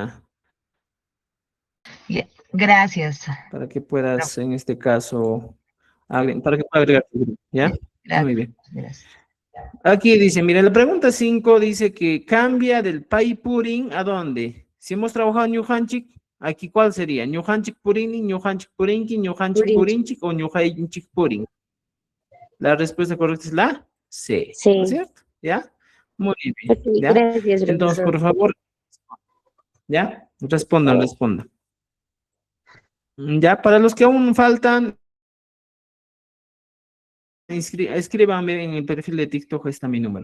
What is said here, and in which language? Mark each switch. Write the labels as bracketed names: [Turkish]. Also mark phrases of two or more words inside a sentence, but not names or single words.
[Spanish] Gracias. en este caso, para que pueda agregar tu grupo, ¿ya? Gracias. Muy bien. Gracias. Aquí dice, mira, la pregunta 5 dice que cambia del [Quechua] Pai Purin [Spanish] ¿a dónde? Si hemos trabajado en Ñujanchik, aquí ¿cuál sería? [Quechua] ¿Ñujanchik Purini, Ñujanchik Purinki, Ñujanchik Purinchik o Ñujanchik Purin? [Spanish] La respuesta correcta es la C, Sí. ¿no es cierto? ¿Ya? Muy bien, Ok, ¿ya? gracias, Entonces, profesor. por favor, ¿ya? Respondan. Ya, para los que aún faltan, escríbanme en el perfil de TikTok, está mi número.